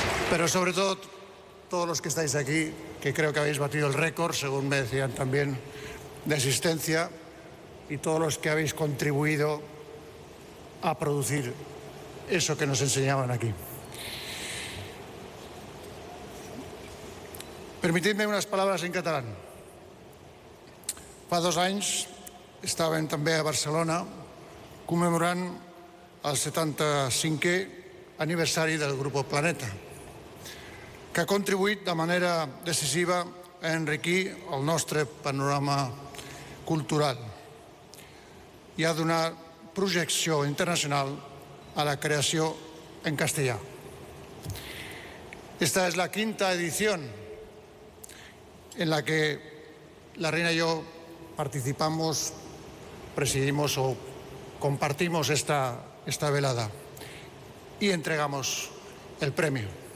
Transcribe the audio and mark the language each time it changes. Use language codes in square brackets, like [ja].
[es] Pero sobre todo todos los que estáis aquí, que creo que habéis batido el récord, según me decían también, de asistencia, y todos los que habéis contribuido a producir eso que nos enseñaban aquí. Permitidme unas palabras en catalán. [ca] Fa dos anys estàvem també a Barcelona commemorant el 75è aniversari del Grupo Planeta, que ha contribuït de manera decisiva a enriquir el nostre panorama cultural i a donar projecció internacional a la creació en castellà. [es] Esta és la quinta edició en la que la reina y yo participamos, presidimos o compartimos esta velada y entregamos el premio.